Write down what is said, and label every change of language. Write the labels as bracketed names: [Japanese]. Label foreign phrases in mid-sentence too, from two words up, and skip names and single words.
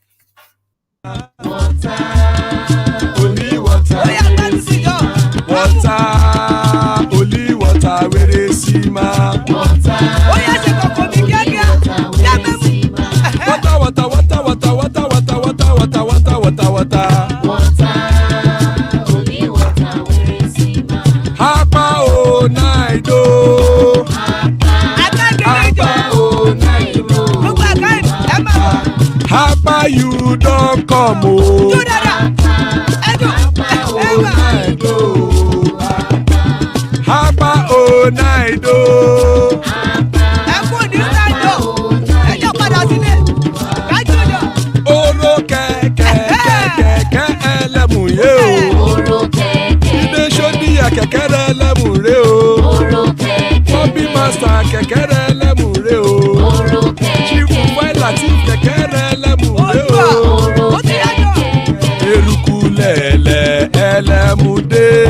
[English] Water, only water, only water, where they see ma. Water, water, water, water, water, water, water, water, water, water, water. Only water, where they see ma. [Yoruba] Hapa o naido. Hapa o naido. [English] Hapa you don't come o. [Yoruba] Hapa o naido. Oro kẹ̀kẹ́ kẹ̀kẹ́ ẹlẹ́mùyé o. Ilé sọ́díyà kẹ̀kẹ́ rẹ̀ ẹlẹ́mùrè o. Bobby master kẹ̀kẹ́ rẹ̀ ẹlẹ́mùrè o. Chifu Failati kẹ̀kẹ́ rẹ̀ ẹlẹ́mùrè o. Eruku lẹ̀lẹ̀ ẹlẹ́mùdé.